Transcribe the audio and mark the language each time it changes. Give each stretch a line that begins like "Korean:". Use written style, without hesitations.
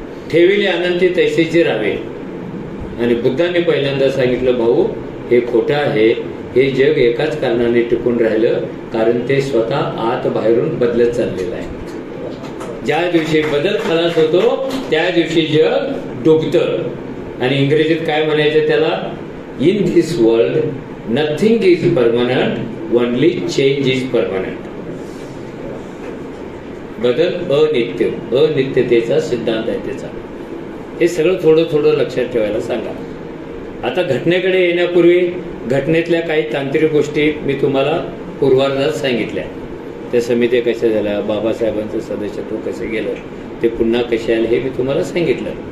Marathi: ठेविले अनंती तैसेची राहावे. आणि बुद्धाने पहिल्यांदा सांगितलं, भाऊ हे खोटं आहे. हे जग एकाच कारणाने टिकून राहिलं, कारण ते स्वतः आत बाहेरून बदलत चाललेलं आहे. ज्या दिवशी बदल खलास होतो त्या दिवशी जग डुबतं. आणि इंग्रजीत काय म्हणायचं त्याला?
English: In this world nothing is permanent, only change is permanent.
Marathi: बदल अनित्य, अनित्यतेचा सिद्धांत आहे त्याचा. हे सगळं थोडं थोडं लक्षात ठेवायला सांगा. आता घटनेकडे येण्यापूर्वी घटनेतल्या काही तांत्रिक गोष्टी मी तुम्हाला पूर्वार्धात सांगितल्या. त्या समित्या कशा झाल्या, बाबासाहेबांचं सदस्यत्व कसं गेलं, ते पुन्हा कसे आले हे मी तुम्हाला सांगितलं.